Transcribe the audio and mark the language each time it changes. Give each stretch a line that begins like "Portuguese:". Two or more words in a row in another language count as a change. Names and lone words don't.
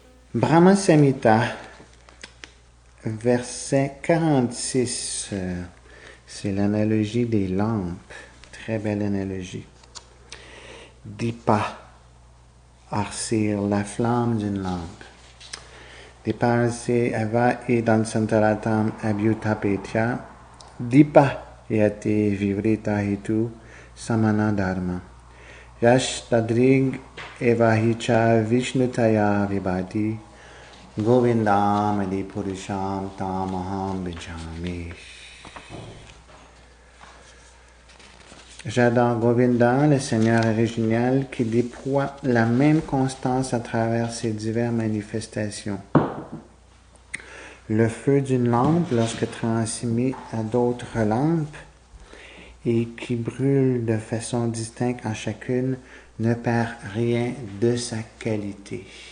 French: Brahma Samhita, verset 46, c'est l'analogie des lampes. Très belle analogie.
Sanskrit: Dipa, arcir,
French: la flamme d'une lampe.
Sanskrit: Dipa arcir, ava et dans santaratam abhyutapetya, dipa yate vivrita hitu samana dharma. Yash tadrig evahicha vishnutaya vibhati govindam adi purusham tamaham bhajami.
French: J'adore Govinda, le Seigneur original, qui déploie la même constance à travers ses diverses manifestations. Le feu d'une lampe, lorsque transmis à d'autres lampes, et qui brûle de façon distincte en chacune, ne perd rien de sa qualité.